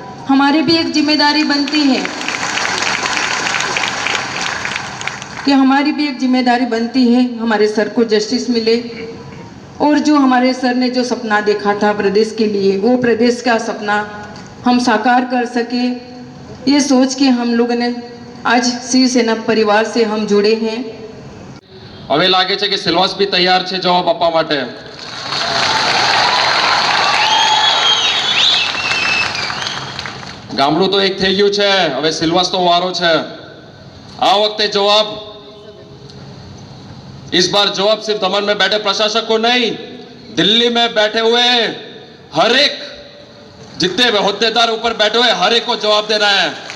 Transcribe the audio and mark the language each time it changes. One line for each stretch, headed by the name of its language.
Hindi: हमारी भी एक जिम्मेदारी बनती है कि हमारी भी एक जिम्मेदारी बनती है हमारे सर को जस्टिस मिले, और जो हमारे सर ने जो सपना देखा था प्रदेश के लिए, वो प्रदेश का सपना हम साकार कर सके, ये सोच के हम लोगों ने आज शिवसेना परिवार से हम जुड़े हैं।
Gujarati: હવે લાગે છે કે સિલવાસ બી તૈયાર છે જવાબ આપવા માટે. ગામડું તો એક થઈ ગયું છે, હવે સિલવાસ તો વારો છે. આ વખતે
Hindi: जवाब, इस बार जवाब सिर्फ दमन में बैठे प्रशासक को नहीं, दिल्ली में बैठे हुए हर एक जितने होद्देदार ऊपर बैठे हुए हर एक को जवाब देना है.